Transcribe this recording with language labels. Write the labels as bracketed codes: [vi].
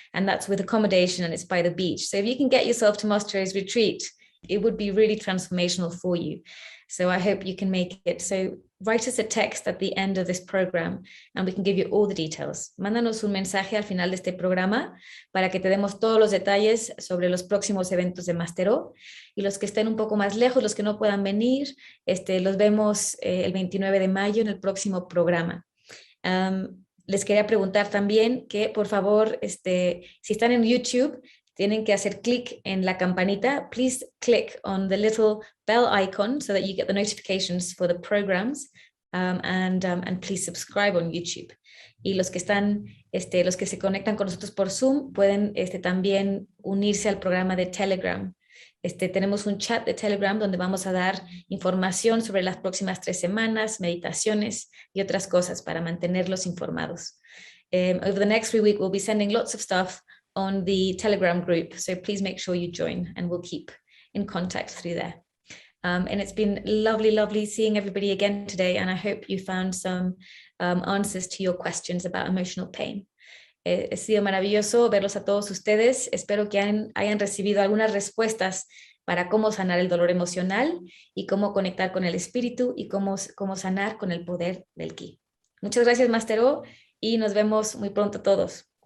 [en] And that's with accommodation and it's by the beach. So if you can get yourself to Master O's retreat, it would be really transformational for you. So I hope you can make it. So write us a text at the end of this program and we can give you all the details. [es] Mándanos un mensaje al final de este programa para que te demos todos los detalles sobre los próximos eventos de Mastero. Y los que estén un poco más lejos, los que no puedan venir, los vemos el 29 de mayo en el próximo programa. Les quería preguntar también que, por favor, si están en YouTube, tienen que hacer clic en la campanita. [en] Please click on the little bell icon so that you get the notifications for the programs, and please subscribe on YouTube. [es] Y los que están, los que se conectan con nosotros por Zoom pueden también unirse al programa de Telegram. Tenemos un chat de Telegram donde vamos a dar información sobre las próximas 3 semanas, meditaciones y otras cosas para mantenerlos informados. [en] Over the next 3 weeks, we'll be sending lots of stuff on the Telegram group, so please make sure you join and we'll keep in contact through there. And it's been lovely seeing everybody again today, and I hope you found some answers to your questions about emotional pain. [es] Ha sido maravilloso verlos a todos ustedes. Espero que hayan recibido algunas respuestas para cómo sanar el dolor emocional y cómo conectar con el espíritu y cómo sanar con el poder del ki. Muchas gracias, Mastero, y nos vemos muy pronto todos.